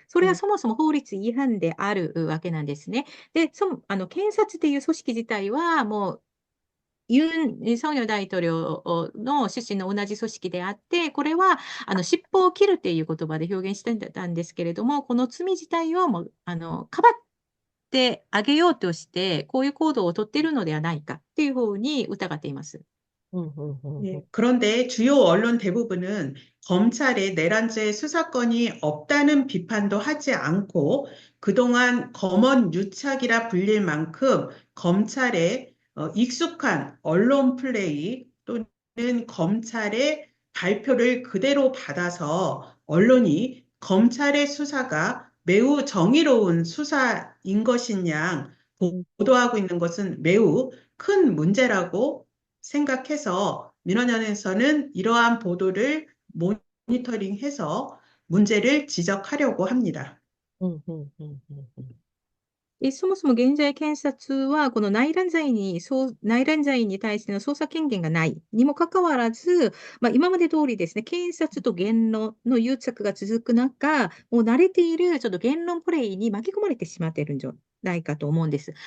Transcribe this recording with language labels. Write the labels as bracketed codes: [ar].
[ja] それはそもそも法律違反であるわけなんですね。で、検察っていう組織自体は、もう、ユン・ソンニョル大統領の出身の同じ組織であって、これは尻尾を切るっていう言葉で表現してたんですけれども、この罪自体をもうかばってあげようとして、こういう行動をとっているのではないかっていうふうに疑っています。うんうんうんうん。 [ko] 예, 그런데 주요 언론 대부분은 검찰의 내란죄 수사권이 없다는 비판도 하지 않고 그동안 검언 유착이라 불릴 만큼 검찰의 익숙한 언론 플레이 또는 검찰의 발표를 그대로 받아서 언론이 검찰의 수사가 매우 정의로운 수사인 것인 양 보도하고 있는 것은 매우 큰 문제라고 생각해서 민원연에서는 이러한 보도를 모니터링해서 문제를 지적하려고 합니다. [ja] うんうんうんうんうん。そもそも現在検察は、この内乱罪に対しての捜査権限がないにもかかわらず、今まで通りですね、検察と言論の癒着が続く中、もう慣れているちょっと言論プレイに巻き込まれてしまっているんじゃないかと思うんです。